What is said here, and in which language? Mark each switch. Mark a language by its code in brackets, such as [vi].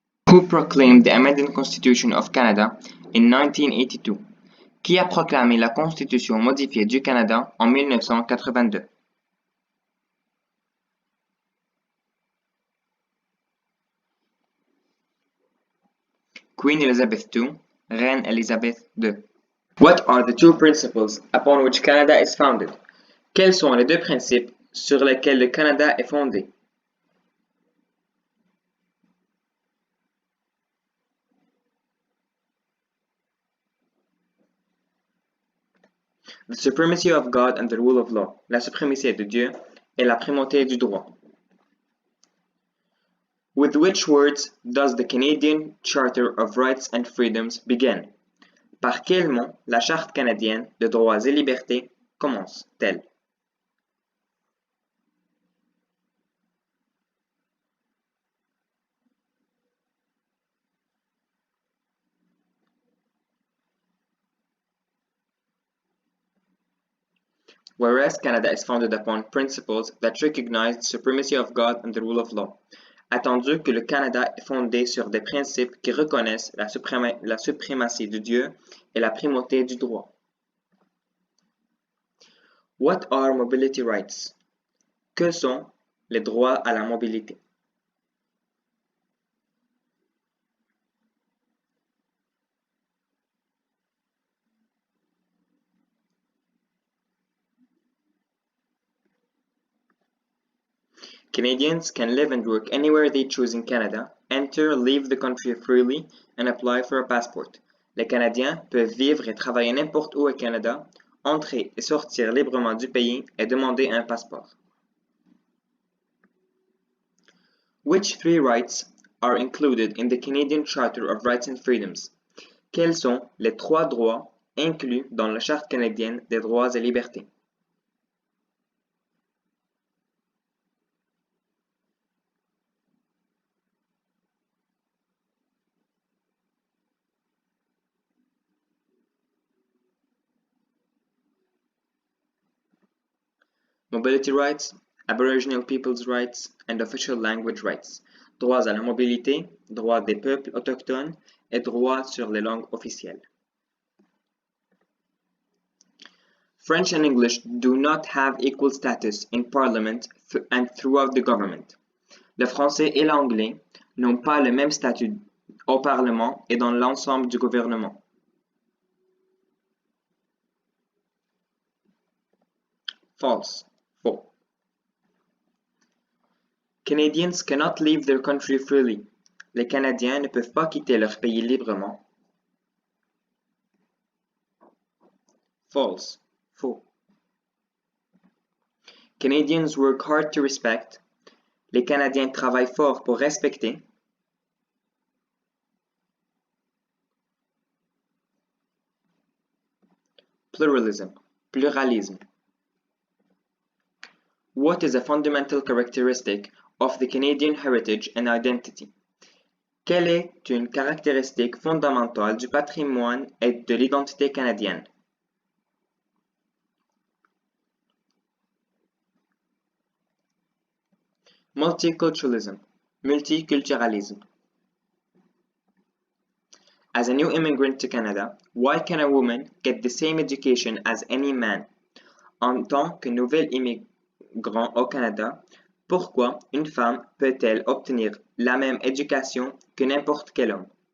[en] Who proclaimed the amended Constitution of Canada in 1982? [fr] Qui a proclamé la Constitution modifiée du Canada en 1982? [en] Queen Elizabeth II, [fr] Reine Elizabeth II. [en] What are the two principles upon which Canada is founded? [fr] Quels sont les deux principes sur lesquels le Canada est fondé? [en] The supremacy of God and the rule of law, [fr] la suprématie de Dieu et la primauté du droit. [en] With which words does the Canadian Charter of Rights and Freedoms begin? [fr] Par quel mot la Charte canadienne de droits et libertés commence-t-elle? [en] Whereas Canada is founded upon principles that recognize the supremacy of God and the rule of law. [fr] Attendu que le Canada est fondé sur des principes qui reconnaissent la suprématie de Dieu et la primauté du droit. [en] What are mobility rights? [fr] Que sont les droits à la mobilité? [en] Canadians can live and work anywhere they choose in Canada, enter, leave the country freely, and apply for a passport. [fr] Les Canadiens peuvent vivre et travailler n'importe où au Canada, entrer et sortir librement du pays et demander un passeport. [en] Which three rights are included in the Canadian Charter of Rights and Freedoms? [fr] Quels sont les trois droits inclus dans la Charte canadienne des droits et libertés? [en] Mobility rights, Aboriginal people's rights, and official language rights. [fr] Droits à la mobilité, droits des peuples autochtones et droits sur les langues officielles. [en] French and English do not have equal status in Parliament and throughout the government. [fr] Le français et l'anglais n'ont pas le même statut au Parlement et dans l'ensemble du gouvernement. [en] False. [fr] Faux. [en] Canadians cannot leave their country freely. [fr] Les Canadiens ne peuvent pas quitter leur pays librement. [en] False. [fr] Faux. [en] Canadians work hard to respect. [fr] Les Canadiens travaillent fort pour respecter. [en] Pluralism. [fr] Pluralisme. [en] What is a fundamental characteristic of the Canadian heritage and identity? [fr] Quelle est une caractéristique fondamentale du patrimoine et de l'identité canadienne? [en] Multiculturalism, [fr] multiculturalisme. [en] As a new immigrant to Canada, why can a woman get the same education as any man? [fr] En tant que nouvel immigrant au Canada, pourquoi une femme peut-elle obtenir la même éducation que n'importe quel homme?